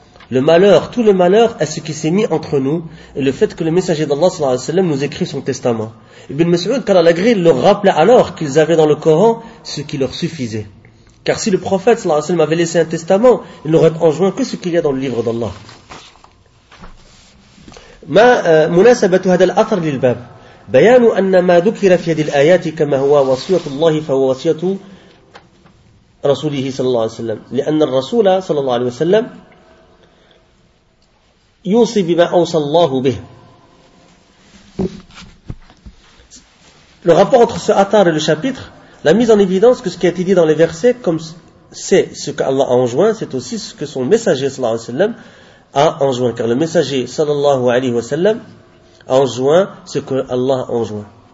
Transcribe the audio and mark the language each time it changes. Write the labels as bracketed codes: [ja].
[fr] Le malheur, tout le malheur est ce qui s'est mis entre nous et le fait que le messager d'Allah sallallahu alayhi wa sallam nous écrit son testament. Ibn Mas'ud, qu'Allah l'agrée, leur rappelait alors qu'ils avaient dans le Coran ce qui leur suffisait. Car si le prophète sallallahu alayhi wa sallam avait laissé un testament, il n'aurait enjoint que ce qu'il y a dans le livre d'Allah. [ar] ما مناسبة هذا الأثر للباب بيان أن ما ذكر في هذه الآيات كما هو وصية الله فهو وصية رسوله صلى الله عليه وسلم لأن الرسول صلى الله عليه وسلم يوصي بما أوصى الله به. [fr] Le rapport entre ce atar et le chapitre, la mise en évidence que ce qui a été dit dans les versets, comme c'est ce qu'Allah a enjoint, c'est aussi ce que son messager صلى الله عليه وسلم a enjoint, car le messager sallallahu alayhi wa sallam a enjoint ce que Allah a enjoint.